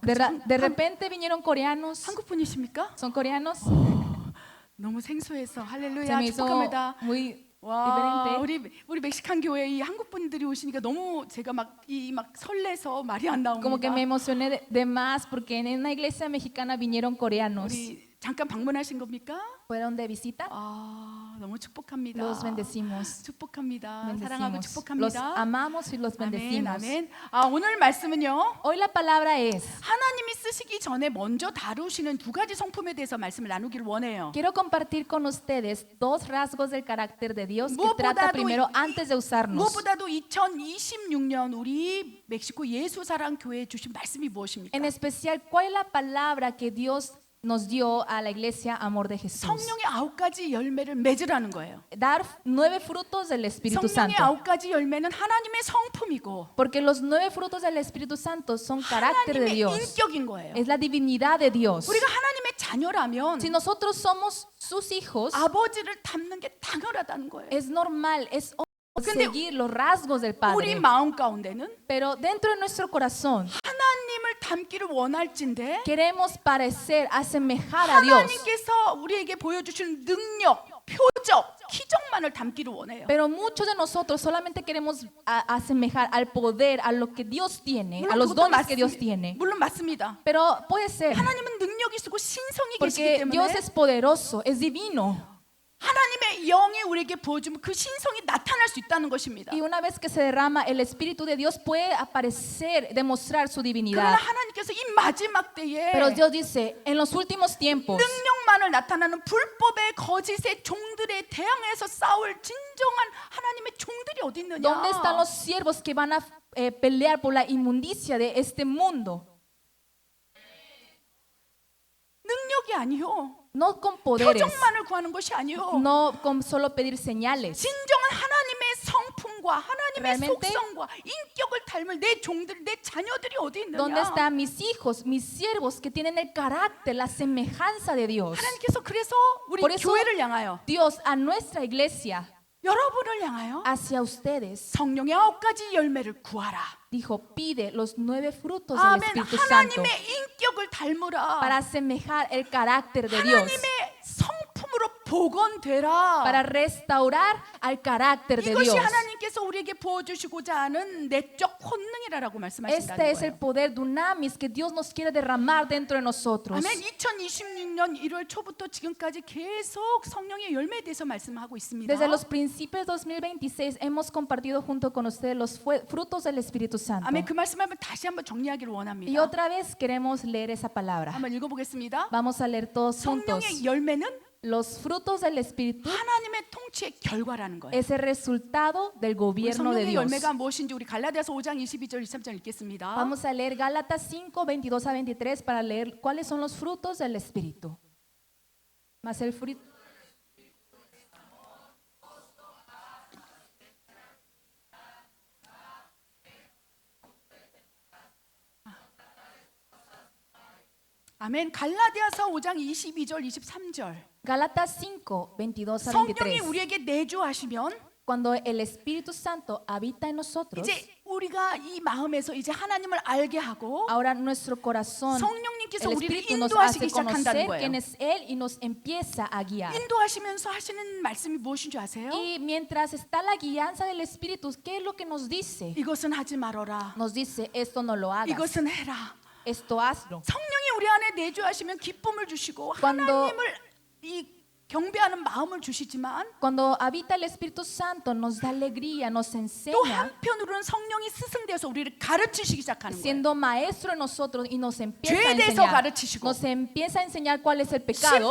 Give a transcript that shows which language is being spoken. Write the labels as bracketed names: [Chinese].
[Spanish] De repente vinieron coreanos. [Korean] 한국 분이십니까? [Spanish] ¿Son coreanos? [Korean] 너무 생소해서 [Spanish] Se [Korean] 할렐루야 [Spanish] me hizo [Korean] 축복합니다. [Spanish] muy [Korean] 와, [Spanish] diferente. [Korean] 우리 멕시칸 교회 이 한국 분들이 오시니까 너무 제가 막 설레서 말이 안 [Spanish] Como que me emocioné de más porque en una iglesia mexicana vinieron coreanos. 우리 잠깐 방문하신 겁니까? Fueron de visita. [Korean] 아, 너무 축복합니다. [Spanish] Los bendecimos. [Korean] 축복합니다. 사랑하고 [Spanish] Los [Korean] 축복합니다. [Spanish] amamos y los [Korean] 아멘, [Spanish] bendecimos. [Korean] 아멘. 아, 오늘 말씀은요. [Spanish] Hoy la palabra es, [Korean] 하나님이 쓰시기 전에 먼저 다루시는 두 가지 성품에 대해서 말씀을 나누기를 원해요. [Spanish] quiero compartir con ustedes dos rasgos del carácter de Dios que [Korean] 무엇보다도 [Spanish] trata primero antes de usarnos. [Korean] 무엇보다도 2026년 우리 멕시코 예수사랑 교회에 주신 말씀이 무엇입니까? [Spanish] En especial, ¿cuál es la palabra que Dios nos dio a la iglesia Amor de Jesús? [Korean] 성령의 9가지 열매를 맺으라는 거예요. [Spanish] Dar 9 frutos del Espíritu [Korean] 성령의 [Spanish] Santo. [Korean] 9가지 열매는 하나님의 성품이고 [Spanish] Porque los 9 frutos del Espíritu Santo son carácter de [Korean] 하나님의 [Spanish] Dios. [Korean] 인격인 거예요. [Spanish] Es la divinidad de Dios. [Korean] 우리가 하나님의 자녀라면 [Spanish] Si nosotros somos sus hijos, [Korean] 아버지를 닮는 게 당연하다는 거예요. [Spanish] es normal, es [Korean] 근데 [Spanish] seguir los rasgos del [Korean] 우리 [Spanish] Padre. [Korean] 마음 가운데는 [Spanish] Pero dentro de nuestro corazón [Korean] 하나님을 닮기를 원할진데 [Spanish] queremos parecer, asemejar a Dios. [Korean] 하나님께서 우리에게 보여주신 능력, 표적, 기적만을 닮기를 원해요. [Spanish] Pero muchos de nosotros solamente queremos asemejar al poder, a lo que Dios tiene, a los [Korean] 그것도 [Spanish] dones que Dios tiene. [Korean] 물론 맞습니다. [Spanish] Pero puede ser, [Korean] 하나님은 능력이 있고 신성이 계시기 [Spanish] porque [Korean] 때문에 [Spanish] Dios es poderoso, es divino. [Korean] 하나님의 영이 우리에게 보여주면 그 신성이 나타날 수 있다는 것입니다. [Spanish] Y una vez que se derrama el Espíritu de Dios puede aparecer, demostrar su [Korean] 그러나 [Spanish] divinidad. [Korean] 하나님께서 이 마지막 때에 [Spanish] Pero Dios dice, en los últimos tiempos, [Korean] 능력만을 나타나는 불법의 거짓의 종들에 대항해서 싸울 진정한 하나님의 종들이 어디 있느냐? [Spanish] ¿dónde están los siervos que van a pelear por la inmundicia de este mundo? [Korean] 능력이 아니요. [Spanish] No con poderes, [Korean] 표정만을 구하는 것이 아니요. [Spanish] no con solo pedir señales. [Korean] 진정한 하나님의 성품과 하나님의 [Spanish] Realmente, [Korean] 속성과 인격을 닮을 내 종들, 내 자녀들이 어디 있느냐? [Spanish] ¿Dónde están mis hijos, mis siervos que tienen el carácter, la semejanza de Dios? [Korean] 하나님께서 그래서 우리 [Spanish] Por eso- [Korean] 교회를 향하여 [Spanish] Dios a nuestra iglesia, [Korean] 여러분을 향하여 [Spanish] hacia ustedes, [Korean] 성령의 9가지 열매를 구하라. [Spanish] dijo, pide los 9 frutos del [Korean] 아멘. [Spanish] Espíritu Santo [Korean] 하나님의 인격을 닮으라. [Spanish] para asemejar el carácter de Dios, [Korean] 하나님의 성품으로 복원되라. [Spanish] para restaurar al carácter de [Korean] 이것이 [Spanish] Dios. [Korean] 하나님께서 우리에게 부어주시고자 하는 내적 본능이라고 말씀하신다는 [Spanish] Este es el [Korean] 거예요. [Spanish] poder dunamis que Dios nos quiere derramar dentro de nosotros. [Korean] 아멘. 2026년 1월 초부터 지금까지 계속 성령의 열매에 대해서 말씀하고 있습니다. [Spanish] Desde los principios de 2026 hemos compartido junto con ustedes los frutos del Espíritu Santo. [Korean] 아멘. 그 말씀을 다시 한번 정리하기를 [Spanish] Y [Korean] 원합니다. [Spanish] otra vez queremos leer esa palabra. [Korean] 한번 읽어보겠습니다. [Spanish] Vamos a leer todos juntos. [Korean] 성령의 열매는 [Spanish] Los frutos del Espíritu [Korean] 하나님의 통치의 결과라는 거예요. [Spanish] es el resultado del [Korean] 우리 [Spanish] gobierno de Dios. [Korean] 열매가 무엇인지 우리 갈라디아서 5장 22절 23절 읽겠습니다. [Spanish] Vamos a leer Gálatas 5, 22 a 23 para leer cuáles son los frutos del Espíritu. Más el fruto. [Korean] 아멘. 갈라디아서 5장 22절 23절. [Spanish] Gálatas 5, 22 a [Korean] 성령이 [Spanish] 23. [Korean] 우리에게 내주하시면 [Spanish] Cuando el Espíritu Santo habita en nosotros, [Korean] 이제 우리가 이 마음에서 이제 하나님을 알게 하고 [Spanish] ahora nuestro corazón [Korean] 성령님께서 성령님께서 [Spanish] El [Korean] 우리를 [Spanish] Espíritu nos [Korean] 인도하시기 [Spanish] hace [Korean] 시작한다는 [Spanish] conocer quién [Korean] 거예요. [Spanish] es Él y nos empieza a guiar. [Korean] 인도하시면서 하시는 말씀이 무엇인 줄 아세요? [Spanish] Y mientras está la guianza del Espíritu, ¿qué es lo que nos dice? [Korean] 이것은 하지 말아라. [Spanish] Nos dice, esto no lo hagas, [Korean] 이것은 해라. [Spanish] esto hazlo. [Korean] 성령이 우리 안에 내주하시면 기쁨을 주시고 [Spanish] Cuando- [Korean] 하나님을 이 경배하는 마음을 주시지만 [Spanish] Cuando habita el Espíritu Santo, nos da alegría, nos [Korean] 또 [Spanish] enseña, [Korean] 한편으로는 성령이 스승되어서 우리를 가르치시기 시작하는 거예요. [Spanish] siendo maestro en nosotros y nos empieza a [Korean] 죄에 대해서 [Spanish] enseñar. [Korean] 가르치시고 [Spanish] Nos empieza a enseñar cuál es el pecado,